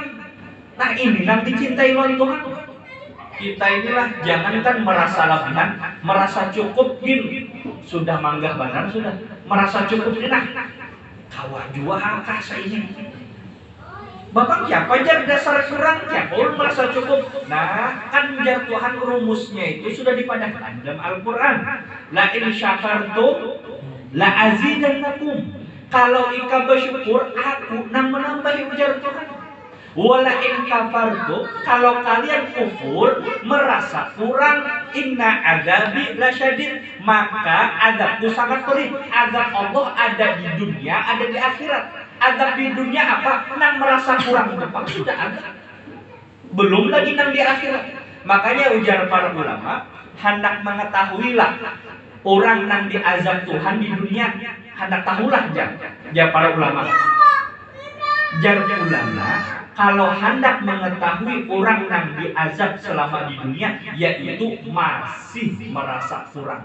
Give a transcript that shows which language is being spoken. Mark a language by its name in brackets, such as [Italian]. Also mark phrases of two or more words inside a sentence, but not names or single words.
[Banjar] Nah ini yang dicintai oleh Tuhan. Kita inilah jangankan merasa lebihan, merasa cukup gini sudah manggah benar, sudah merasa cukup ini. Nah kawan jua angkasa ini Bapak siapa jar dasar kurang ya, ulun merasa cukup. Nah, kan jar Tuhan rumusnya itu sudah dipadahkan dalam Al-Quran. [Arabic] لئن شكرتم لأزيدنكم. [Banjar] Kalau ika bersyukur, aku menambahi ujar Tuhan. [Arabic] ولئن كفرتم, [Banjar] kalau kalian kufur merasa kurang, [Arabic] إن عذابي لشديد, [Banjar] maka azabku sangat pedih. Azab Allah ada di dunia, ada di akhirat. Azab di dunia apa? Nang merasa kurang depan sudah ada. Belum lagi nang di akhirat. Makanya ujar para ulama, hendak mengetahuilah orang nang diazab Tuhan di dunia, hendak tahulah ya para ulama. Jar ulama, kalau hendak mengetahui orang nang diazab selama di dunia, yaitu masih merasa kurang.